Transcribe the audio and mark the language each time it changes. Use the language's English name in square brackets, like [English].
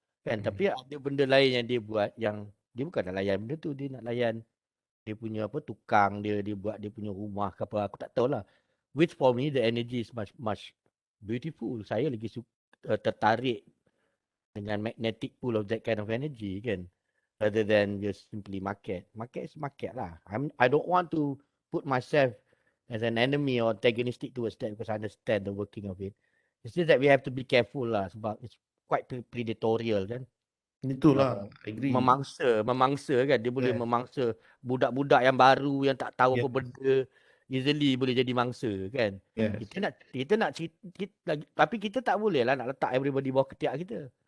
[Malay] Kan, tapi ada benda lain yang dia buat yang dia bukan nak layan benda tu, dia nak layan dia punya tukang dia buat dia punya rumah ke apa, aku tak tahulah. [English] Which for me the energy is much beautiful. [Malay] Saya lagi tertarik dengan [English] magnetic pull of that kind of energy kan, rather than just simply market. Market is market lah. I don't want to put myself as an enemy or antagonistic towards that because I understand the working of it. It's just that we have to be careful lah [Malay] sebab [English] it's quite predatorial kan. [Malay] Itulah, [English] I agree. [Malay] Memangsa kan, dia boleh memangsa budak-budak yang baru yang tak tahu apa benda, easily boleh jadi mangsa kan. Kita nak tapi kita tak boleh lah nak letak everybody bawah ketiak kita.